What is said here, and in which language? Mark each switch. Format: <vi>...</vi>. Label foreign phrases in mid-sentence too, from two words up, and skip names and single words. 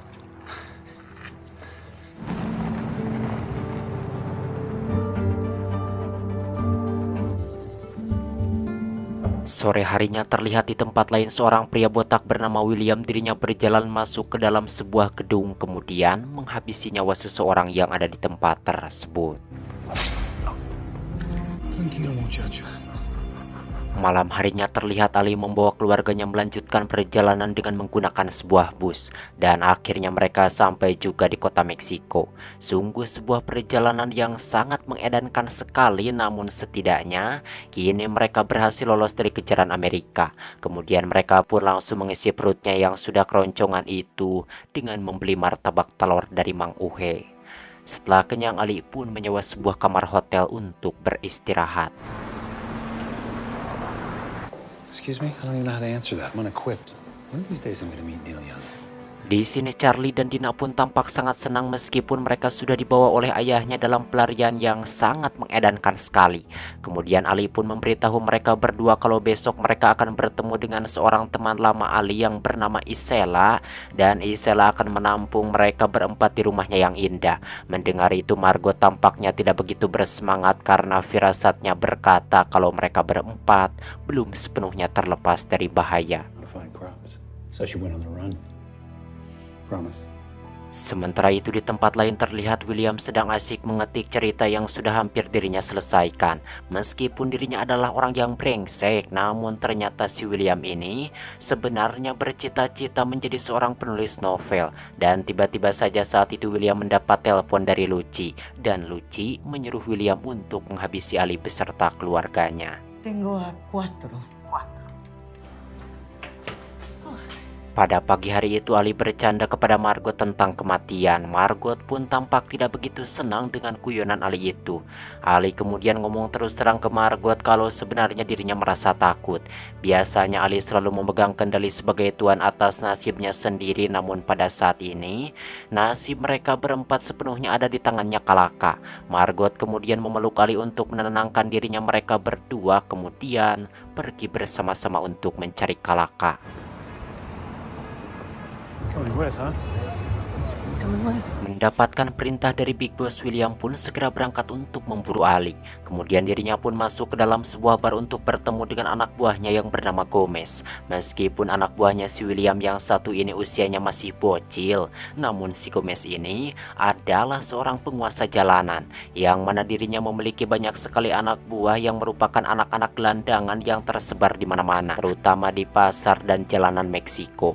<id>Sore harinya terlihat di tempat lain seorang pria botak bernama William dirinya berjalan masuk ke dalam sebuah gedung kemudian menghabisi nyawa seseorang yang ada di tempat tersebut.</id> <es>Tranquilo, muchacho.</es> <id>Malam harinya terlihat Ali membawa keluarganya melanjutkan perjalanan dengan menggunakan sebuah bus dan akhirnya mereka sampai juga di kota Meksiko. Sungguh sebuah perjalanan yang sangat mengedankan sekali, namun setidaknya kini mereka berhasil lolos dari kejaran Amerika. Kemudian mereka pun langsung mengisi perutnya yang sudah keroncongan itu dengan membeli martabak telur dari Mang Uhe. Setelah kenyang Ali pun menyewa sebuah kamar hotel untuk beristirahat.</id> <en>Excuse me? I don't even know how to answer that. I'm unequipped. One of these days I'm gonna meet Neil Young.</en> <id>Di sini Charlie dan Dina pun tampak sangat senang meskipun mereka sudah dibawa oleh ayahnya dalam pelarian yang sangat mengedankan sekali. Kemudian Ali pun memberitahu mereka berdua kalau besok mereka akan bertemu dengan seorang teman lama Ali yang bernama Isela, dan Isela akan menampung mereka berempat di rumahnya yang indah. Mendengar itu Margot tampaknya tidak begitu bersemangat karena firasatnya berkata kalau mereka berempat belum sepenuhnya terlepas dari bahaya.</id> <en>How to find crops. So she went on the run. Promise.</en> <id>Sementara itu di tempat lain terlihat William sedang asyik mengetik cerita yang sudah hampir dirinya selesaikan. Meskipun dirinya adalah orang yang brengsek, namun ternyata si William ini sebenarnya bercita-cita menjadi seorang penulis novel. Dan tiba-tiba saja saat itu William mendapat telepon dari Lucci. Dan Lucci menyuruh William untuk menghabisi Ali beserta keluarganya.</id> <es>Tengo a cuatro.</es> <id>Pada pagi hari itu Ali bercanda kepada Margot tentang kematian. Margot pun tampak tidak begitu senang dengan guyonan Ali itu. Ali kemudian ngomong terus terang ke Margot kalau sebenarnya dirinya merasa takut. Biasanya Ali selalu memegang kendali sebagai tuan atas nasibnya sendiri, namun pada saat ini nasib mereka berempat sepenuhnya ada di tangannya Kalaka. Margot kemudian memeluk Ali untuk menenangkan dirinya. Mereka berdua kemudian pergi bersama-sama untuk mencari Kalaka.</id> <en>Coming with, huh?</en> <id>Mendapatkan perintah dari Big Boss, William pun segera berangkat untuk memburu Ali. Kemudian dirinya pun masuk ke dalam sebuah bar untuk bertemu dengan anak buahnya yang bernama Gomez. Meskipun anak buahnya si William yang satu ini usianya masih bocil, namun si Gomez ini adalah seorang penguasa jalanan yang mana dirinya memiliki banyak sekali anak buah yang merupakan anak-anak gelandangan yang tersebar di mana-mana, terutama di pasar dan jalanan Meksiko.</id>